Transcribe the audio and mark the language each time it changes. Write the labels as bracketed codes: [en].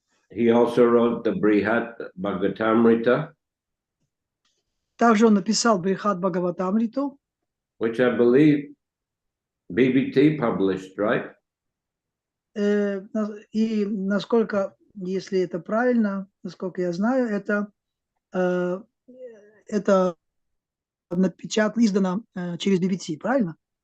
[en] He also wrote the Brihad Bhagavatamrita. [ru] Также он написал Брихат Бхагаватамриту, [en] which I believe BBT published, right? [ru] И насколько, если это правильно, насколько я знаю, это это издано через BBC, правильно?